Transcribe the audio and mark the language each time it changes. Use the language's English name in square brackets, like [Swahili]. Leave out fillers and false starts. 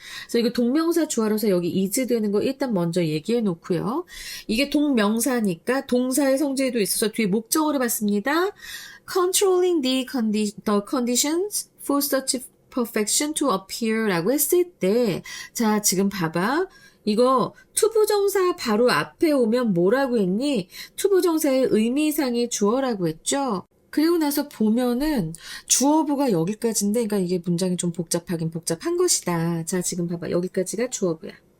[Korean] 그래서 이거 동명사 주어라서 여기 is 되는 거 일단 먼저 얘기해 놓고요. 이게 동명사니까 동사의 성질도 있어서 뒤에 목적어를 봤습니다. [English] Controlling the conditions for such perfection to appear [Korean] 라고 했을 때 자 지금 봐봐. 이거 투부정사 바로 앞에 오면 뭐라고 했니? 투부정사의 의미상의 주어라고 했죠? 그리고 나서 보면은 주어부가 여기까지인데 그러니까 이게 문장이 좀 복잡하긴 복잡한 것이다. 자 지금 봐봐. 여기까지가 주어부야.